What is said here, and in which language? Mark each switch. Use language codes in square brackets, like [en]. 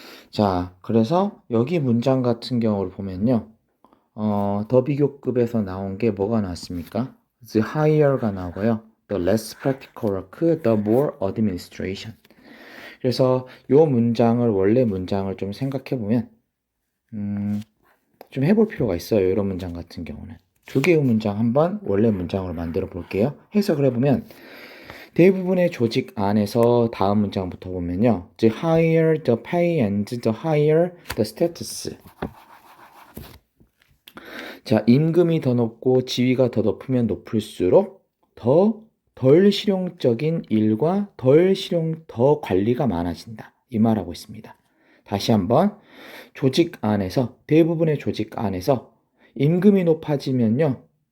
[ko] 자, 그래서 여기 문장 같은 경우를 보면요. 더 비교급에서 나온 게 뭐가 나왔습니까? [en] The higher [ko] 가 나오고요. [en] The less practical work, the more administration. [ko] 그래서 이 문장을 원래 문장을 좀 생각해 보면 좀 해볼 필요가 있어요. 이런 문장 같은 경우는 두 개의 문장 한번 원래 문장으로 만들어 볼게요. 해석을 해보면 대부분의 조직 안에서 다음 문장부터 보면요. [en] The higher the pay and the higher the status. [ko] 자, 임금이 더 높고 지위가 더 높으면 높을수록 덜 실용적인 일과 더 관리가 많아진다. 이 말하고 있습니다. 다시 한번 조직 안에서 대부분의 조직 안에서 임금이 높아지면요.